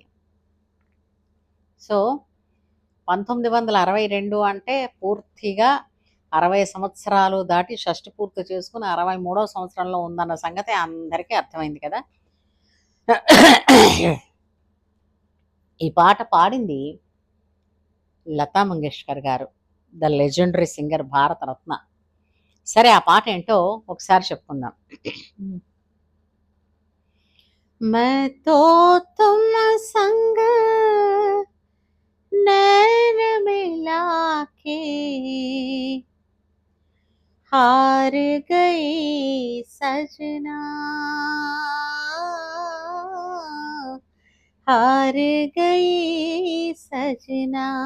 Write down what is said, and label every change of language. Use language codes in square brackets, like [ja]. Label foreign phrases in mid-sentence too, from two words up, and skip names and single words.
[te] సో 1962 అంటే పూర్తిగా 60 సంవత్సరాలు దాటి షష్టి పూర్తి చేసుకుని 63వ సంవత్సరంలో ఉందన్న సంగతి అందరికీ అర్థమైంది కదా. ఈ పాట పాడింది లతా మంగేష్కర్ గారు, [en] the legendary singer, [te] భారతరత్న. సరే ఆ పాట ఏంటో ఒకసారి చెప్పుకుందాం. [hi] मैं तो तुम संग नैन मिला के हार गई सजना, हार गई सजना,